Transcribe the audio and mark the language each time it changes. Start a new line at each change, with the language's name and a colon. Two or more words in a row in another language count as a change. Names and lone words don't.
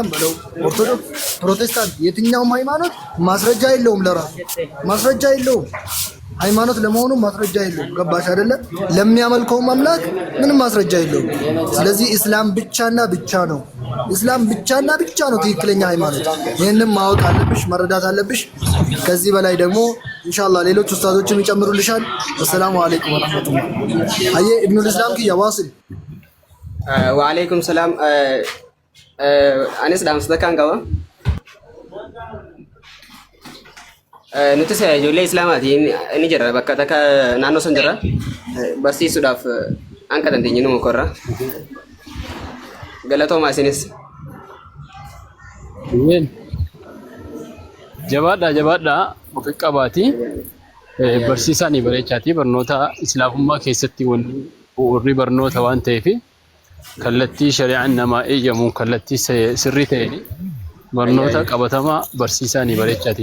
Amharic: በለው ኦርቶዶክስ ፕሮቴስታንት የትኛውም ሃይማኖት ማስረጃ የለውም ለራሱ ማስረጃ የለውም ሃይማኖት ለመሆኑ ማስረጃ የለውም ገባሽ አይደለ ለሚያመልከው አምላክ ምንም ማስረጃ የለውም ስለዚህ እስላም ብቻና ብቻ ነው እስላም ብቻና ብቻ ነው ትክክለኛ ሃይማኖት ይሄንን ማወቅ አለብሽ መረዳት አለብሽ ከዚህ በላይ ደግሞ ኢንሻአላህ ሌሎች ኡስታዞችም ይጨምሩልሻል
Arabic: وسلام عليكم ورحمة الله
Amharic: አየ ኢብኑል ኢስላም ከያዋሲል
Arabic: وعليكم السلام
Oromo: አነስ ዳምስ ደካንጋዋ nuti ijoollee islaamaati ni jira bakka takka naannoo san jira barsiisuudhaaf hanqa dandeenye nu mukorra galatoomaa isinis jabaadha ofi qabaati barsiisaanii bareechaati barnoota islaamummaa keessatti warri barnoota waan ta'eef kallattii shari'aan namaa eeyyamuun kallattii sirrii ta'een barnoota qabatamaa barsiisaanii bareechaati